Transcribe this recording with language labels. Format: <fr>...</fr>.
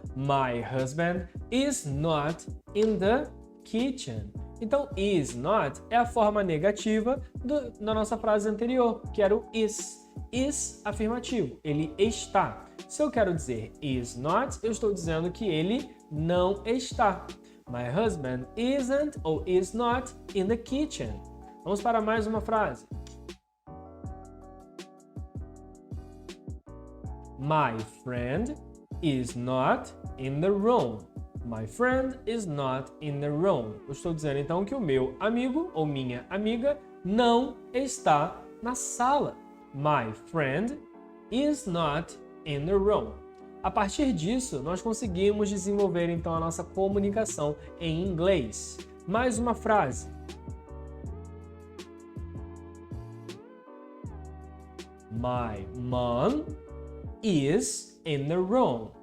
<en>My husband is not in the kitchen.</en> <pt>Então, is not é a forma negativa da nossa frase anterior, que era o is. Is afirmativo, ele está. Se eu quero dizer is not, eu estou dizendo que ele não está.</pt> <en>My husband isn't ou is not in the kitchen.</en> <pt>Vamos para mais uma frase.</pt> <en>My friend is not in the room. My friend is not in the room.</en> <pt>Eu estou dizendo então que o meu amigo ou minha amiga não está na sala.</pt> <en>My friend is not in the room.</en> <pt>A partir disso, nós conseguimos desenvolver então a nossa comunicação em inglês. Mais uma frase.</pt> <en>My mom is in the room.</en>